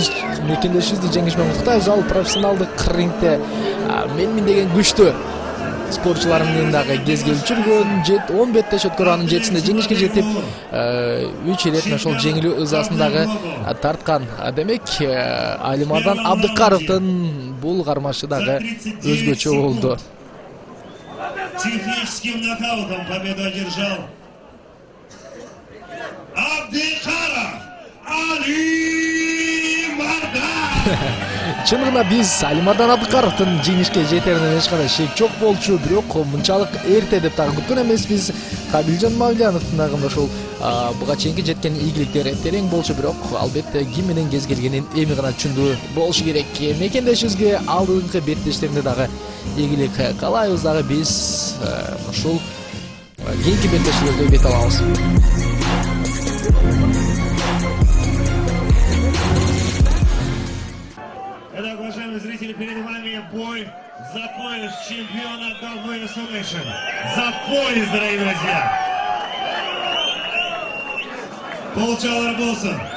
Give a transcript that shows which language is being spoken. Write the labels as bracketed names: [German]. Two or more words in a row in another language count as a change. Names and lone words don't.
[Kyrgyz] Мекендешибизди жеңиш менен куттуктайбыз. Ал профессионалдык рингде менмин деген күчтүү спортчулар менен дагы кез келип жүргөн. 15 жаш өткөрүп анын 7-синде жеңишке жетип 3 ирет ошол жеңилүү ызасын дагы тарткан. Демек Алимардан Абдыкаровдун бул кармашы дагы өзгөчө болду. [Russian] Техническим нокаутом победу одержал Абдыкаров Алимардан. [Kyrgyz] Чындыгында биз Алимардан Абдыкаровдун жеңишке жетерине эч кандай шек жок болчу, бирок мынчалык эрте деп дагы күткөн эмеспиз. Кабилжон Мавляновдун дагы ошол буга чейинки жеткен ийгиликтери терең болчу, бирок албетте ким менен кез келгенин эми гана түшүндүү болушу керек. Мекендешибизге алдыңкы беттештеринде дагы ийгилик каалайбыз. Дагы биз ушул кийинки беттештерде бет алабыз. [Russian] Итак, уважаемые зрители, перед вами бой за пояс чемпиона WS Nation. За пояс, дорогие друзья. [Kyrgyz] Получалар болсын.